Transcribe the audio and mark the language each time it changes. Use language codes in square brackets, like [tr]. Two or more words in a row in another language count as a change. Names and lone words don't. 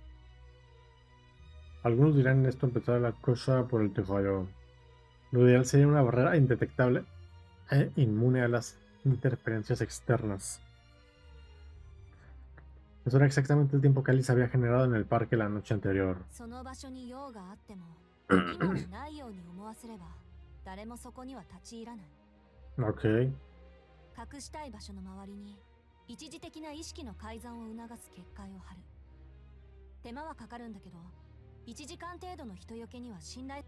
[es] Algunos dirán esto empezar la cosa por el tejado. Lo ideal sería una barrera indetectable e inmune a las interferencias externas. Eso era exactamente el tiempo que Alice había generado en el parque la noche anterior. [ja] その場所に用があっても、今はないように思わせれば、誰もそこには立ち入らない。 [es] Ok. [ja] 隠したい場所の周りに一時的な意識の改ざんを促す結界を張る。手間はかかるんだけど、1時間程度の人よけには信頼。